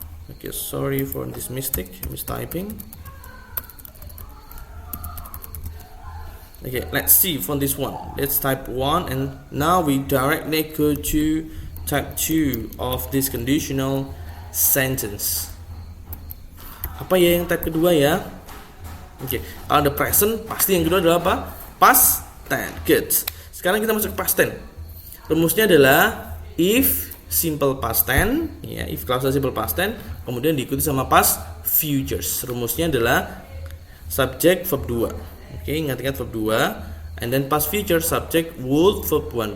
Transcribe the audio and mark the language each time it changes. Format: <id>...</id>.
<en>Okay, sorry for this mistyping. Okay, let's see for this one. Let's type 1 and now we directly go to type 2 of this conditional sentence.</en> <id>Apa ya yang type kedua ya? Oke, kalau ada present, pasti yang kedua adalah apa?</id> <en>Past tense. Good.</en> <id>Sekarang kita masuk ke past tense. Rumusnya adalah if simple past tense, ya, if clause simple past tense, kemudian diikuti sama past futures. Rumusnya adalah subject verb 2. Oke, ingat-ingat verb 2.</id> <en>And then past future subject would verb 1.</en>